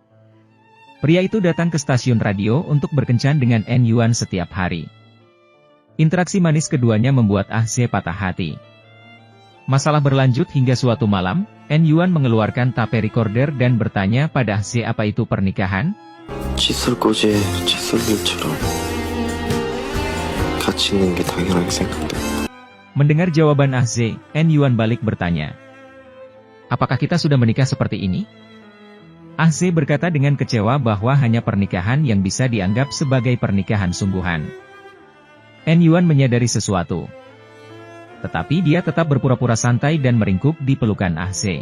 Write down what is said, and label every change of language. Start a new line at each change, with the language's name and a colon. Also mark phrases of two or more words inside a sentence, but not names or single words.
Indonesian: Pria itu datang ke stasiun radio untuk berkencan dengan En-yuan setiap hari. Interaksi manis keduanya membuat Ah-se patah hati. Masalah berlanjut hingga suatu malam, En-yuan mengeluarkan
English: tape recorder
Indonesian: dan bertanya pada Ah-se apa itu pernikahan.
Korean: 칫솔 꼬지에 칫솔물처럼 같이 있는 게 당연하게 생각돼.
Indonesian: Mendengar jawaban Ah-se, En-yuan balik bertanya. Apakah kita sudah menikah seperti ini? Ah-se berkata dengan kecewa bahwa hanya pernikahan yang bisa dianggap sebagai pernikahan sungguhan. En-yuan menyadari sesuatu. Tetapi dia tetap berpura-pura santai dan meringkuk di pelukan Ah-se.